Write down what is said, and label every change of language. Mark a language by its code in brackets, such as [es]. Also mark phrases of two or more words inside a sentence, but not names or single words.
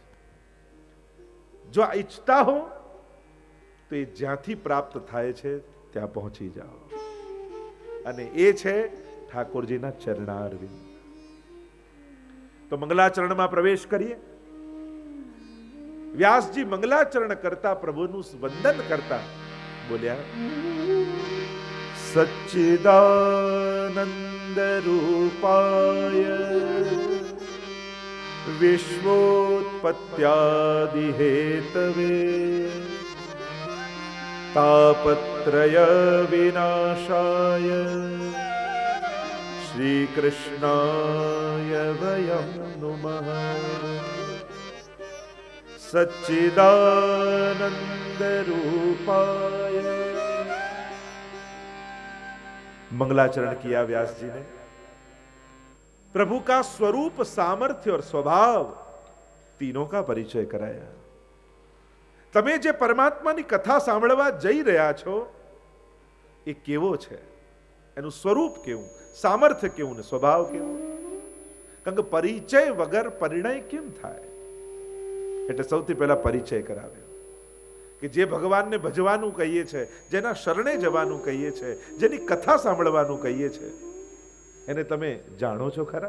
[gu] જો આ ઈચ્છતા હો તો એ જ્યાંથી પ્રાપ્ત થાય છે ત્યાં પહોંચી જાઓ, અને એ છે ઠાકોરજીના ચરણારવિંદ. તો મંગલાચરણમાં પ્રવેશ કરીએ. વ્યાસજી મંગલાચરણ કરતા, પ્રભુનું વંદન કરતા બોલ્યા, [sa] सच्चिदानंद रूपाय विश्वोत्पत्त्यादि हेतवे तापत्रय विनाशाय श्री कृष्णाय वयं नुमः. सच्चिदानंद रूपाय. [hi] मंगलाचरण किया व्यास जी ने. प्रभु का स्वरूप, सामर्थ्य और स्वभाव तीनों का परिचय कराया. [gu] તમે જે પરમાત્માની કથા સાંભળવા જઈ રહ્યા છો એ કેવો છે, એનું સ્વરૂપ કેવું, સામર્થ્ય કેવું ને સ્વભાવ કેવો. કારણ કે પરિચય વગર પરિણય કેમ થાય? એટલે સૌથી પહેલા પરિચય કરાવ્યો કે જે ભગવાનને ભજવાનું કહીએ છે, જેના શરણે જવાનું કહીએ છે, જેની કથા સાંભળવાનું કહીએ છે, એને તમે જાણો છો ખરા?